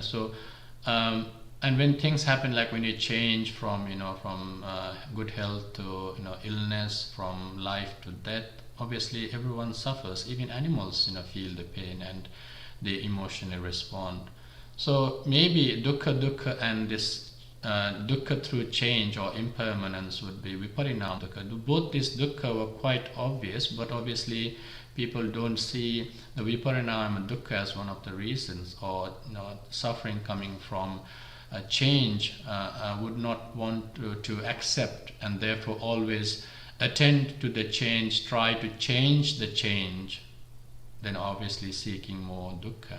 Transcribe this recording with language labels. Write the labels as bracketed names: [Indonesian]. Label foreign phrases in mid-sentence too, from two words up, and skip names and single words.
[English] So and when things happen, like when you change from good health to illness, from life to death, obviously everyone suffers. Even animals feel the pain and they emotionally respond. So maybe dukkha and this dukkha through change or impermanence would be [Pali] viparinama dukkha. [English] Both these dukkha were quite obvious, but obviously people don't see the [Pali] viparinama dukkha [English] as one of the reasons, or suffering coming from a change would not want to accept, and therefore always attend to the change, try to change the change, then obviously seeking more dukkha.